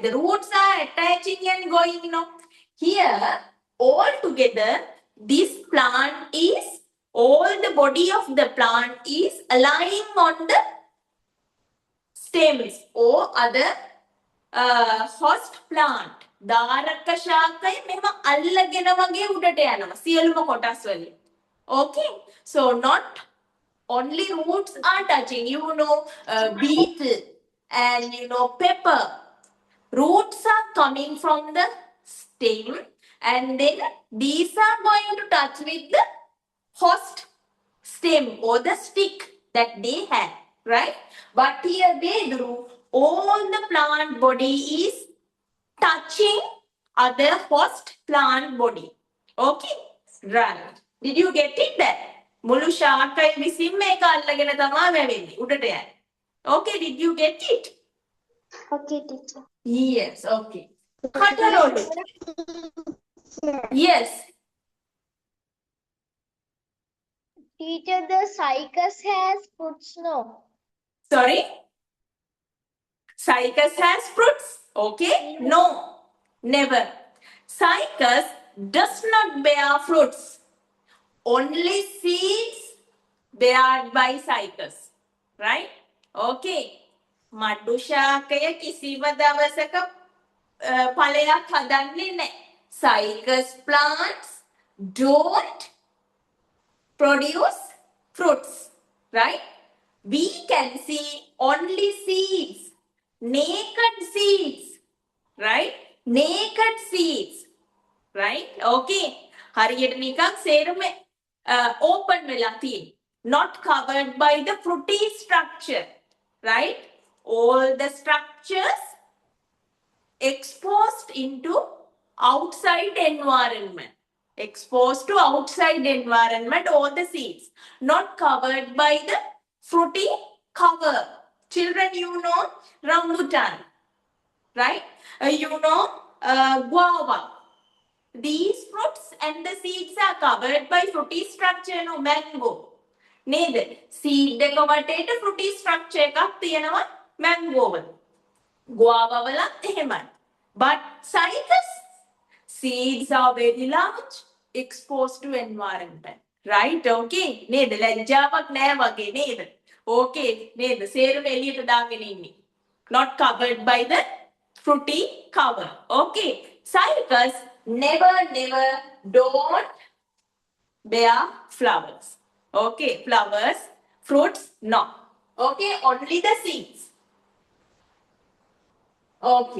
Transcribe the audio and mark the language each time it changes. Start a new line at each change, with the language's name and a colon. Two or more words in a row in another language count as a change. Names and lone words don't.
English: The roots are attaching and going, Here, all together, this plant is, all the body of the plant is lying on the stems or other host plant.
Sinhala: ධාරක ශාකය මෙම අල්ලගෙන වගේ උඩට යනවා සියලුම කොටස් වලින්.
English: Okay, so not only roots are touching, beetle and pepper. Roots are coming from the stem and then these are going to touch with the host stem or the stick that they have, right? But here Bedru, all the plant body is touching other host plant body. Okay, right. Did you get it there?
Sinhala: මුළු ශාකයි විසින්ම ඒක අල්ලගෙන තමයි වැවෙන්නේ උඩට යන්නේ.
English: Okay, did you get it? Okay, teacher. Yes, okay. කටරොළු. Yes. Teacher, the cycas has fruits, no? Sorry? Cycas has fruits? Okay? No, never. Cycas does not bear fruits. Only seeds beared by cycas. Right? Okay.
Sinhala: මඩු ශාකය කිසිම දවසක ඵලයක් හදන්නේ නැහැ.
English: Cycas plants don't produce fruits, right? We can see only seeds, naked seeds, right? Naked seeds, right? Okay.
Sinhala: හරියට නිකන් සේරම open වෙලා තියෙන්නේ.
English: Not covered by the fruity structure, right? All the structures exposed into outside environment. Exposed to outside environment, all the seeds. Not covered by the fruity cover. Children, rambutan, right? Guava. These fruits and the seeds are covered by fruity structure, mango.
Sinhala: නේද? seed එක වටේට
English: fruity structure
Sinhala: එකක් තියෙනවා mango වල. guava වලත් එහෙමයි.
English: But cycas, seeds are very large, exposed to environment. Right?
Sinhala: Okay. නේද? ලැජ්ජාවක් නැහැ වගේ නේද? Okay. නේද? සේරම එළියට දාගෙන ඉන්නේ.
English: Not covered by the fruity cover. Okay. Cycas never don't bear flowers. Okay. Flowers, fruits, no. Okay. Only the seeds. Okay.